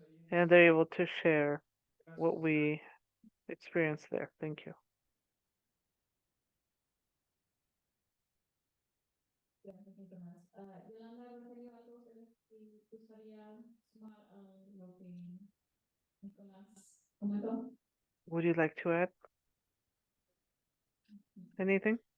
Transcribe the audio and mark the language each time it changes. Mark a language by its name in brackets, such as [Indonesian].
[English] And they're able to share what we experienced there. Thank you. [Spanish] Yolanda, Rogelio, algo que gustaría sumar a lo que Nicolás ¿Comentó? [English] Would you like to add anything?